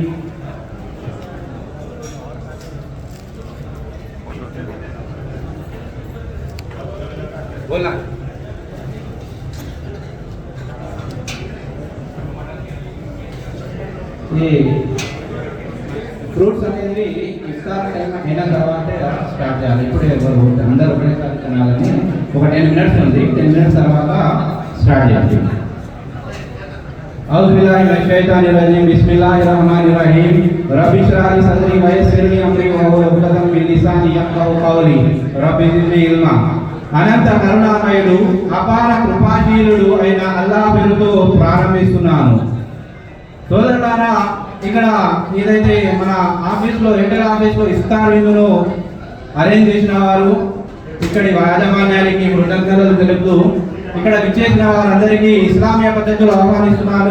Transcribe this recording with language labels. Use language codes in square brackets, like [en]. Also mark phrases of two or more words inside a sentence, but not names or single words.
[te] बोला ఫ్రూట్స్ అనేది ఇఫ్తార్ టైం అయిన తర్వాతే స్టార్ట్ చేయాలి. ఇప్పుడు అందరూ ఒకటేసారి తినాలని ఒక 10 minutes ఉంది. 10 minutes తర్వాత స్టార్ట్ చేయాలి. [ar] أعوذ بالله من الشيطان الرجيم بسم الله الرحمن الرحيم رب اشرح لي صدري ويسر لي أمري واحلل عقدة من لساني يفقهوا قولي رب زدني علما. [te] అనంత కరుణామయుడు అపార కృపాశీలుడు అయిన అల్లాహ్ పేరుతో ప్రారంభిస్తున్నాను. సోదరులారా, ఇక్కడ ఏదైతే మన ఆఫీస్లో ఎయిర్టెల్ ఆఫీస్లో ఇఫ్తార్ విందును అరేంజ్ చేసిన వారు ఇక్కడి యాజమాన్యానికి కృతజ్ఞతలు తెలుపుతూ ఇక్కడ విచ్చేసిన వారందరికీ ఇస్లామీయ పద్ధతులు ఆహ్వానిస్తున్నాను.